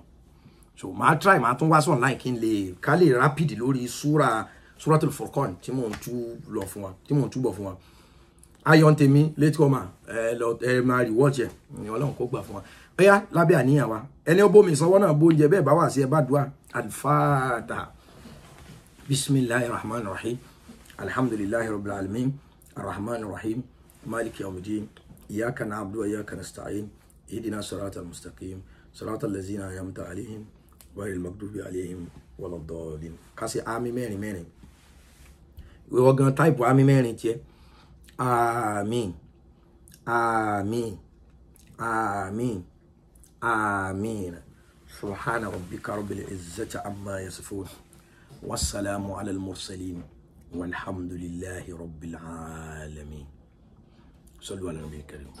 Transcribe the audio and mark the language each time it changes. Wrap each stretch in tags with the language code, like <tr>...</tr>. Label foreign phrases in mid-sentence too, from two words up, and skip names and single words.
<yo>So ma try ma tún wá so online kin lè ká lè rapid lórí suratul Furqan tí mo ń tú lọ fún wa tí mo ń túbọ̀ fún wa ayon tèmi</yo> <en>late comer</en> <yo>ma rewatch ẹ ni Ọlọ́run kó gbà fún wa oya lábẹ́ àníyàn wa ẹni ó bomi sanwó náà bo nje bẹ́ẹ̀ bá wá sí ẹ bá dua al-Fatiha.</yo> <ar>بسم الله الرحمن الرحيم. الحمد لله رب العالمين. الرحمن الرحيم. مالك يوم الدين. إياك نعبد وإياك نستعين. اهدنا الصراط المستقيم. صراط الذين أنعمت عليهم غير المغضوب عليهم ولا الضالين.</ar> <yo>Kasi àmín mẹ́rin mẹ́rin.</yo> <en>We were going to type</en> <yo>àmín mẹ́rin tiẹ̀.</yo> <ar>آمين آمين آمين آمين. سبحان ربك رب العزة عما يصفون والسلام على المرسلين والحمد لله رب العالمين. صلوا على النبي الكريم.</ar>